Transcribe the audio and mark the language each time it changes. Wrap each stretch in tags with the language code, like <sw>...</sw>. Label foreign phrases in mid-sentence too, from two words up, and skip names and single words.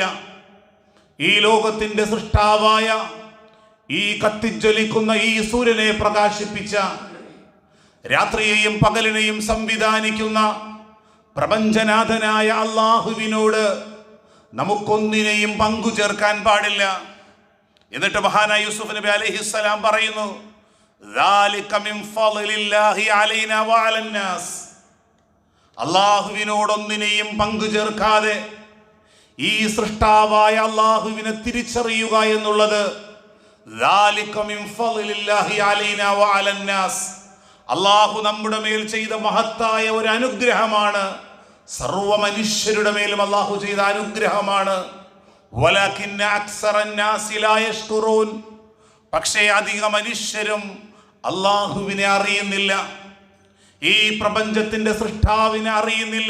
<ml>ഈ ലോകത്തിൻ്റെ സൃഷ്ടാവായ, ഈ കത്തിജ്വലിക്കുന്ന ഈ സൂര്യനെ പ്രകാശിപ്പിച്ച, രാത്രിയെയും പകലിനെയും സംവിധാനിക്കുന്ന പ്രപഞ്ചനാഥനായ അള്ളാഹുവിനോട് നമുക്കൊന്നിനെയും പങ്കു ചേർക്കാൻ പാടില്ല. എന്നിട്ട് മഹാനായ യൂസുഫ് നബി അലൈഹിസ്സലാം പറയുന്നു,</ml> <ar>ذَلِكَ مِنْ فَضْلِ اللَّهِ عَلَيْنَا وَعَلَى النَّاسِ.</ar> <ml>അള്ളാഹുവിനോടൊന്നിനെയും പങ്കു ചേർക്കാതെ ഈ സൃഷ്ടാവായ അള്ളാഹുവിനെ തിരിച്ചറിയുക എന്നുള്ളത്</ml> <ar>ذَلِكَ مِنْ فَضْلِ اللَّهِ عَلَيْنَا وَعَلَى النَّاسِ.</ar> <ml>അള്ളാഹു നമ്മുടെ മേൽ ചെയ്ത മഹത്തായ ഒരു അനുഗ്രഹമാണ്. സർവ മനുഷ്യരുടെ മേലും അള്ളാഹു ചെയ്ത അനുഗ്രഹമാണ്.</ml> <ar>ولكن أكثر الناس لا يشكرون.</ar> <ml>പക്ഷേ അധിക മനുഷ്യരും അള്ളാഹുവിനെ അറിയുന്നില്ല, ഈ പ്രപഞ്ചത്തിന്റെ സൃഷ്ടാവിനെ അറിയുന്നില്ല.</ml>